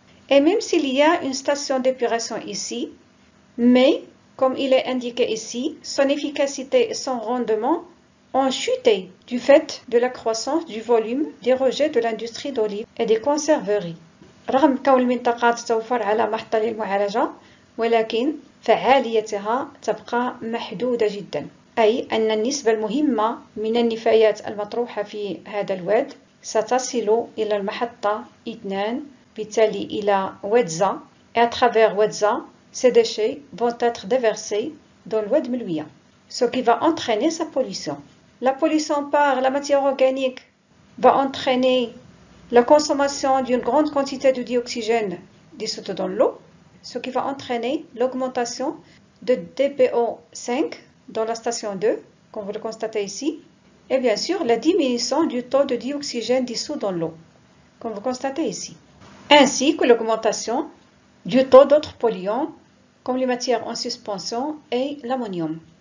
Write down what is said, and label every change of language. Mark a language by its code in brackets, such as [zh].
[fr] Et même s'il y a une station d'épuration ici, mais comme il est indiqué ici, son efficacité et son rendement ont chuté du fait de la croissance du volume des rejets de l'industrie d'olive et des conserveries. [ar] رغم كون المنطقة تتوفر على محطة للمعالجة، ولكن فعاليتها تبقى محدودة جدا. أي أن النسبة المهمة من النفايات المطروحة في هذا الواد ستصل إلى المحطة 2، بالتالي إلى Ouedza. [fr] Et à travers Ouedza, ces déchets vont être déversés dans l'oued Melouia, ce qui va entraîner sa pollution. La pollution par la matière organique va entraîner la consommation d'une grande quantité de dioxygène dissoute dans l'eau, ce qui va entraîner l'augmentation de DPO5 dans la station 2, comme vous le constatez ici, et bien sûr la diminution du taux de dioxygène dissous dans l'eau, comme vous constatez ici, ainsi que l'augmentation du taux d'autres polluants, comme les matières en suspension et l'ammonium.